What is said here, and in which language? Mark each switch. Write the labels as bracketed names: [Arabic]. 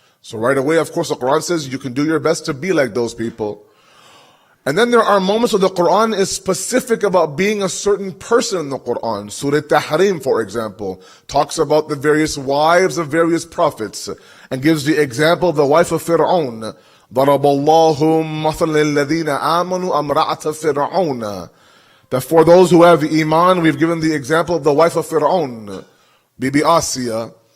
[English] So right away, of course, the Quran says you can do your best to be like those people. And then there are moments where the Quran is specific about being a certain person in the Quran. Surah Tahrim, for example, talks about the various wives of various prophets and gives the example of the wife of Fir'aun. [Arabic] ضرب الله مثلا للذين آمنوا امرأة فرعون. [English] That for those who have iman, we've given the example of the wife of Fir'aun, Bibi Asiya.